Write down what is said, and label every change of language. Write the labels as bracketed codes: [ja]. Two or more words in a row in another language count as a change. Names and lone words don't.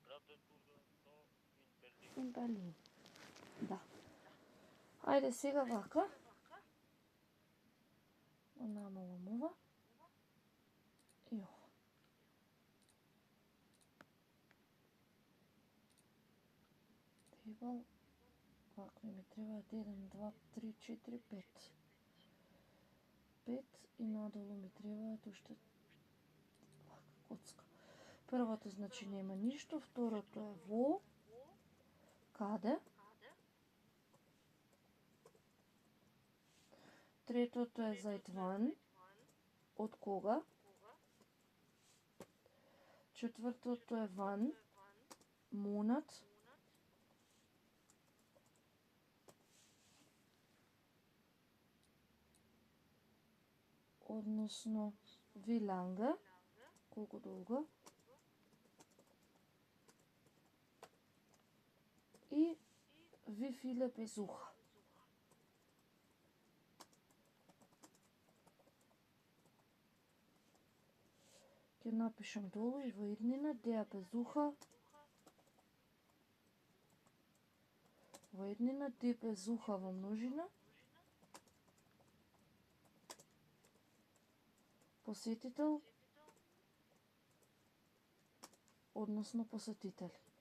[de] Brandenburger Tor in Berlin. In Berlin. [mk] Да. Ајде сега вака. Намалам ова. Јо. Требал. Вака ми треба 1, 2, 3, 4, 5. 5 и надолу ми требаат уште вака коцка. Првото значи нема ништо, второто е во, каде, [de] третото е seit wann, [mk] од кога, четвртото е [de] wann, Monat, [mk] односно [de] wie lange, [mk] колку долго, и [de] wie viele Besucher. [mk] Ќе напишам долу и во иднина [de] der Besucher, [mk] во иднина [de] die Besucher [mk] во множина, посетител, односно посетители.